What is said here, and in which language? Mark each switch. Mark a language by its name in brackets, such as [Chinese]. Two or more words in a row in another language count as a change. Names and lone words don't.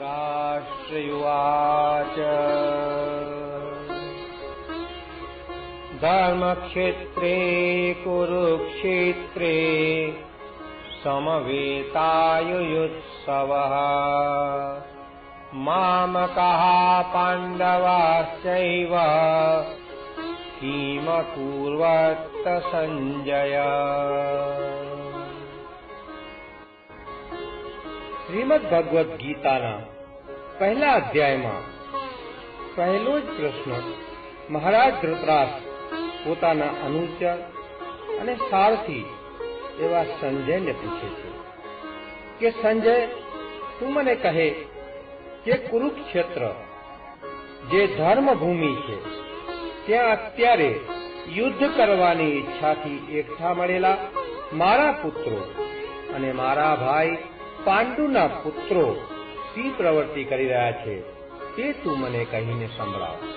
[Sanskrit] धृतराष्ट्रयुवाच धर्मक्षेत्रे कुरुक्षेत्रे समवेतायुयुत्सवः मामकाः पाण्डवाश्चैव किमकुर्वत् संजय। [Gujarati] શ્રીમદ ભગવદ્ ગીતાના પહેલા અધ્યાયમાં પહેલો જ પ્રશ્ન મહારાજ ધૃતરાષ્ટ્ર પોતાના અનુચર અને સારથી એવા સંજયને પૂછે છે કે સંજય, તું મને કહે કે કુરુક્ષેત્ર જે ધર્મભૂમિ છે ત્યાં અત્યારે યુદ્ધ કરવાની ઈચ્છાથી એકઠા મળેલા મારા પુત્રો અને મારા ભાઈ પાંડુના પુત્રો શી પ્રવૃત્તિ કરી રહ્યા છે તે તું મને કહીને સંભળાવ.